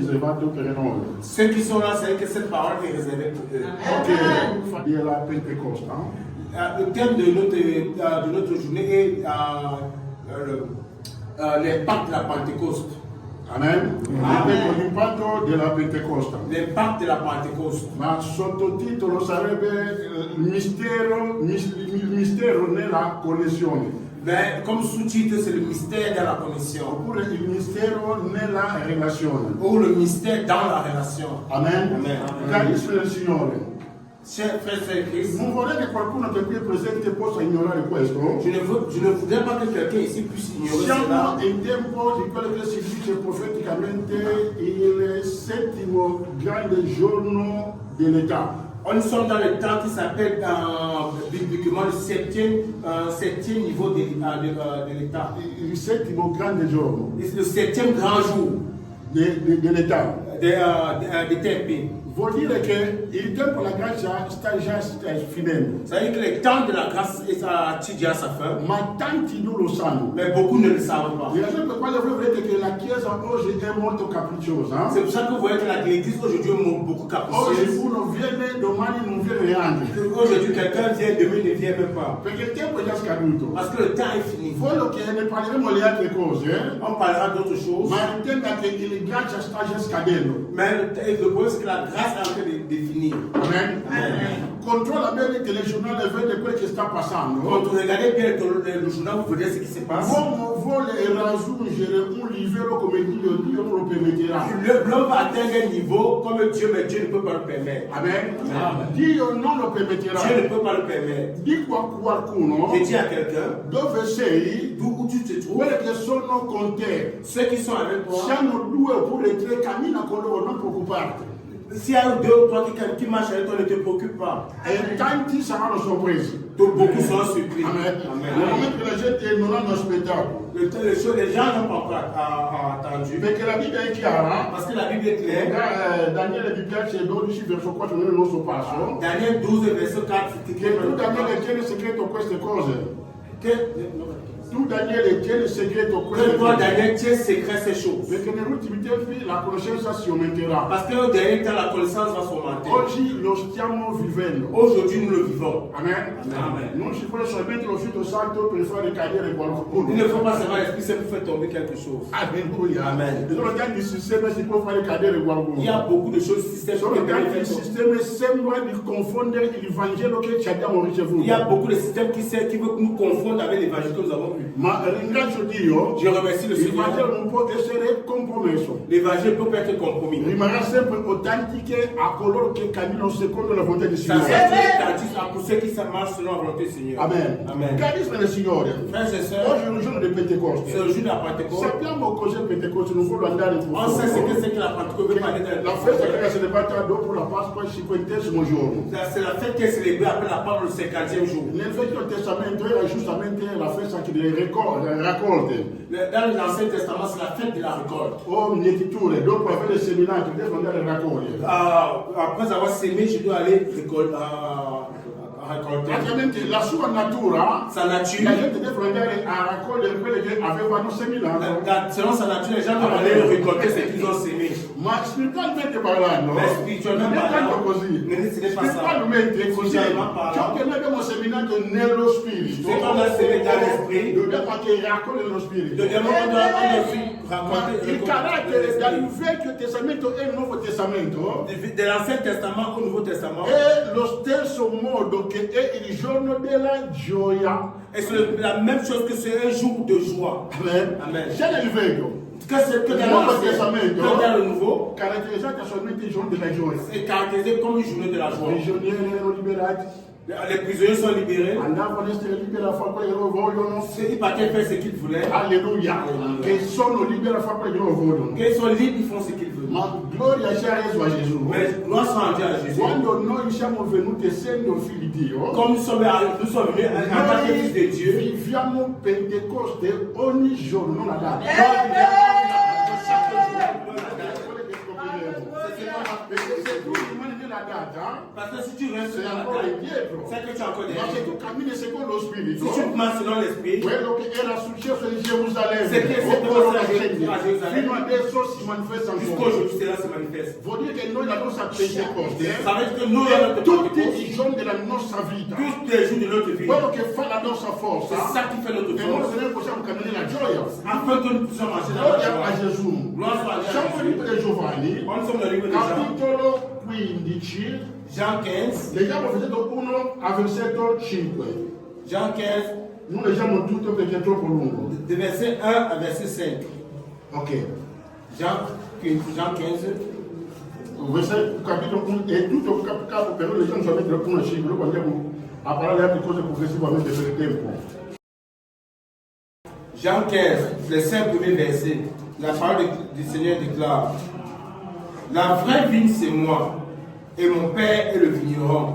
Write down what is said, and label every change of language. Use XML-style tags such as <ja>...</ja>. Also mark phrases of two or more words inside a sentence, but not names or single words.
<it>riservato per noi.</it> <fr>Ceux qui sont là, c'est que cette parole est réservée pour eux.</fr> <it>Ok, di la Pentecoste.</it> <fr>Le thème de notre journée est l'impact de la Pentecôte. Amen.</fr> <it>L'impatto della Pentecoste.</it> <fr>L'impact de la Pentecôte.</fr> <it>Ma sottotitolo sarebbe il mistero nella connessione.</it> <fr>Ben, comme sous-titre, c'est le mystère de la connexion.</fr> <it>Oppure il mistero nella relazione.</it> <fr>Ou le mystère dans la relation. Amen. Amen.</fr> <it>Carissimi del Signore.</it> <fr>Chers frères et Christ,</fr> <it>Non vorrei che qualcuno che qui è presente possa ignorare questo.</it> <fr>je ne voudrais pas que quelqu'un ici puisse ignorer</fr> <it>Siamo</it> <fr>cela.</fr> <it>in tempo di quello che si dice profeticamente il settimo grande giorno dell'età.</it> <fr>Nous sommes dans le temps qui s'appelle bibliquement le septième niveau de l'état.</fr> <it>Il settimo grande giorno</it> <fr>Le septième grand jour</fr> <it>dell'età.</it> <fr>des tempêtes.</fr> <it>Vuol dire che il tempo della grazia sta già finendo.</it> <fr>Ça veut dire que le temps de la grâce est déjà à sa fin,</fr> <it>Ma tanti non lo sanno.</it> <fr>mais beaucoup ne le savent pas.</fr> <it>La ragione per quale voi vedete che la Chiesa oggi è molto capricciosa.</it> <fr>C'est pour ça que vous voyez que l'Église aujourd'hui est beaucoup</fr> <it>Oggi</it> <fr>capricieuse.</fr> <it>uno viene, domani non viene neanche.</it> <fr>Aujourd'hui, quelqu'un vient, demain ne vient même pas.</fr> <it>Perché il tempo è già scaduto.</it> <fr>Parce que le temps est fini.</fr> <it>Quello che ne parleremo le altre cose,</it> <fr>On parlera d'autres choses.</fr> <it>ma intenda che il grazia sta già scadendo.</it> <fr>Mais le problème, c'est que la grâce est en train de finir. Amen.</fr> <it>Controlla bene il telegiornale e vede quello che sta passando.</it> <fr>Quand vous regardez bien le journal, vous verrez ce qui se passe.</fr> <it>L'uomo vuole raggiungere un livello come Dio non lo permetterà.</it> <fr>L'homme va atteindre un niveau comme Dieu, mais Dieu ne peut pas le permettre. Amen. Amen.</fr> <it>Dio non lo permetterà.</it> <fr>Dieu ne peut pas le permettre.</fr> <it>Dico a qualcuno</it> <fr>Je dis à quelqu'un,</fr> <it>dove sei,</it> <fr>d'où tu te trouves,</fr> <it>quelli che sono con te,</it> <fr>ceux qui sont avec toi,</fr> <it>siano 2 oppure 3, cammina con loro, non preoccuparti.</it> <fr>s'il y a 2 ou 3 qui marchent avec toi, ne te préoccupe pas.</fr> <it>E tanti saranno sorpresi.</it> <fr>Beaucoup seront surpris. Amen. Amen.</fr> <it>Nel momento che la gente non hanno aspettato.</it> <fr>Les gens n'ont pas encore attendu.</fr> <it>Perché la Bibbia è chiara.</it> <fr>Parce que la Bible est claire.</fr> <it>Daniele vi piace 12 verso 4 nel nostro passo.</it> <fr>Daniel 12, verset 4.</fr> <it>Che tu Daniele tieni segreto queste cose. Tu Daniele tieni segreto queste</it> <fr>Que toi,</fr> <it>cose.</it> <fr>Daniel, tiens secret ces choses.</fr> <it>Perché negli ultimi tempi la conoscenza si aumenterà.</it> <fr>Parce que au dernier temps, la connaissance va s'augmenter.</fr> <it>Oggi lo stiamo vivendo.</it> <fr>Aujourd'hui, nous le vivons. Amen. Amen.</fr> <it>Non ci vuole solamente lo Spirito Santo per fare cadere qualcuno.</it> <fr>Il ne faut pas seulement l'Esprit Saint pour faire tomber quelque chose. Alleluia. Amen.</fr> <it>E sono tanti sistemi si può fare cadere qualcuno.</it> <fr>Il y a beaucoup de choses système</fr> <it>Sono tanti sistemi sembra di confondere il Vangelo che ci abbiamo ricevuto.</it> <fr>Il y a beaucoup de systèmes qui veulent nous confondre avec l'évangile que nous avons eu.</fr> <it>Ma ringrazio Dio.</it> <fr>Je remercie le</fr> <it>Il</it> <fr>Seigneur.</fr> <it>Vangelo non può essere compromesso.</it> <fr>L'évangile peut pas être compromis.</fr> <it>Rimarrà sempre autentiche a coloro che camminano secondo la volontà del</it> <fr>Ça</fr> <it>Signore.</it> <fr>c'est authentique pour ceux qui marchent selon la volonté du Seigneur. Amen. Amen.</fr> <it>Carissimi del Signore.</it> <fr>Frères et</fr> <it>Oggi</it> <fr>sœurs,</fr> <it>è un giorno di Pentecoste.</it> <fr>c'est le jour de la Pentecôte.</fr> <it>Sappiamo cos'è Pentecoste, non voglio andare in</it> <fr>On sait ce</fr> <it>profondo.</it> <fr>que c'est que la Pentecôte. Veut parler de</fr> <it>La festa che era celebrata dopo la Pasqua, il 50° giorno.</it> <fr>C'est la fête qui est célébrée après la Pâque le 50e jour.</fr> <it>Nel Vecchio Testamento era giustamente la festa delle raccolte.</it> <fr>Dans l'Ancien Testament, c'est la fête de la récolte.</fr> <it>O mietiture, dopo aver seminato, devo andare a raccogliere.</it> <fr>Après avoir sémé, je dois aller récolter.</fr> <it>Praticamente la sua natura,</it> <fr>Sa nature,</fr> <it>la gente deve andare a raccogliere quelle che avevano seminato.</it> <fr>selon sa nature, les gens doivent aller récolter ce qu'ils ont sémé.</fr> <it>Ma spiritualmente parlando,</it> <fr>Mais</fr> <it>non</it> <fr>spirituellement</fr> <it>è tanto</it> <fr>parlant,</fr> <it>così.</it> <fr>ce n'est pas ça.</fr> <it>Spiritualmente è così.</it> <fr>Spirituellement parlant,</fr> <it>Ciò che noi abbiamo seminato nello spirito,</it> <fr>ce qu'on a sémé dans l'esprit,</fr> <it>dobbiamo anche raccogliere nello spirito.</it> <fr>deuxièmement, on doit aussi</fr> <it>Ma</it> <fr>raconter</fr> <it>il carattere dal Vecchio Testamento e il Nuovo Testamento</it> <fr>de l'Ancien Testament au Nouveau Testament.</fr> <it>è lo stesso modo che è il giorno della gioia.</it> <fr>Et c'est la même chose que c'est un jour de joie. Amen. Amen.</fr> <it>C'è nel Vecchio,</it> <fr>Que c'est que dans</fr> <it>Nuovo</it> <fr>l'Ancien,</fr> <it>Testamento,</it> <fr>que dans le Nouveau,</fr> <it>caratterizzata solamente il giorno della gioia.</it> <fr>c'est caractérisé comme une journée de la</fr> <it>I</it> <fr>joie.</fr> <it>prigionieri erano liberati,</it> <fr>Les prisonniers sont libérés.</fr> <it>andavano a essere liberi a fare quello che loro vogliono.</it> <fr>Ils partaient faire ce qu'ils voulaient. Alleluia.</fr> <it>Che sono liberi a fare quello che loro vogliono.</it> <fr>Qu'ils sont libres, ils font ce qu'ils veulent.</fr> <it>Ma gloria sia reso a Gesù.</it> <fr>Mais gloire soit rendue à Jésus.</fr> <it>Quando noi siamo venuti essendo figli di Dio,</it> <fr>Comme nous sommes venus en tant que fils de Dieu,</fr> <it>viviamo Pentecoste ogni giorno, non la data. Perché se tu rimani la date,</it> <fr>Parce que si tu restes c'est dans la encore date,</fr> <it>indietro.</it> <fr>c'est que tu as encore des</fr> <it>Ma se</it> <fr>raisons.</fr> <it>tu cammini secondo lo Spirito,</it> <fr>Si tu marches selon l'esprit,</fr> <it>quello che era successo in Gerusalemme,</it> <fr>Se che è</fr> <it>o quello</it> <fr>passato</fr> <it>che</it> <fr>a Gerusalemme,</fr> <it>fino adesso si manifesta</it> <fr>jusqu'au</fr> <it>ancora.</it> <fr>jour où cela se manifeste.</fr> <it>Vuol dire che noi la nostra Pentecoste,</it> <fr>Ça veut dire que nous, dans notre</fr> <it>tutti</it> <fr>Pentecôte,</fr> <it>i giorni della nostra vita,</it> <fr>tous les jours de notre vie,</fr> <it>quello che fa la nostra forza,</it> <fr>c'est ça qui fait notre</fr> <it>e noi</it> <fr>force.</fr> <it>se noi possiamo camminare la gioia.</it> <fr>Afin que nous puissions marcher dans la</fr> <it>Gloria a</it> <fr>joie.</fr> <it>Gesù.</it> <fr>Gloire soit à</fr> <it>Siamo nel libro</it> <fr>Jésus.</fr> <it>di Giovanni,</it> <fr>Quand nous sommes dans le livre de Jean,</fr> <it>capitolo 15,</it> <fr>Jean 15,</fr> <it>leggiamo versetto 1 a versetto 5.</it> <fr>Jean 15,</fr> <it>Non leggiamo tutto perché è troppo lungo.</it> <fr>de verset 1 à verset 5. Ok. Jean 15,</fr> <it>Versetto, capitolo 1 è tutto capo, però leggiamo solamente l'1 a 5, dopo andiamo a parlare di altre cose progressivamente per il tempo.</it> <fr>Jean 15, les 5 premiers versets. La parole du Seigneur déclare: La vraie vigne, c'est moi, et mon Père est le vigneron.</fr>